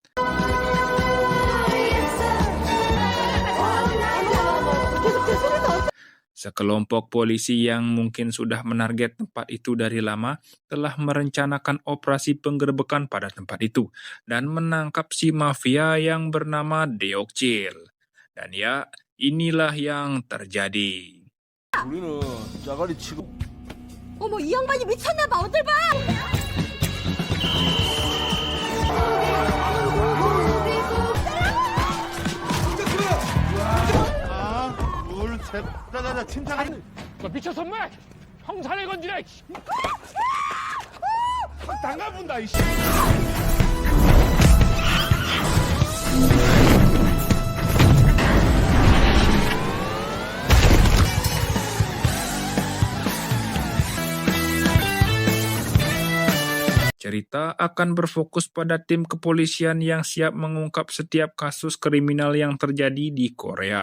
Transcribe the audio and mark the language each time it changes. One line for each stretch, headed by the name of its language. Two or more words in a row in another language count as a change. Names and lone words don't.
Indonesian: Sekelompok polisi yang mungkin sudah menarget tempat itu dari lama telah merencanakan operasi penggerbekan pada tempat itu dan menangkap si mafia yang bernama Deokcil. Dan ya, inilah yang terjadi.
Korean: 우리는 짜가리 치고 어머 이 양반이 미쳤나 봐. 어딜 봐. 둘, 셋, 자자자 침착하게. 너 미쳤어 마! 형사를 건드려! 당가분다 이씨.
Indonesian: Cerita akan berfokus pada tim kepolisian yang siap mengungkap setiap kasus kriminal yang terjadi di Korea.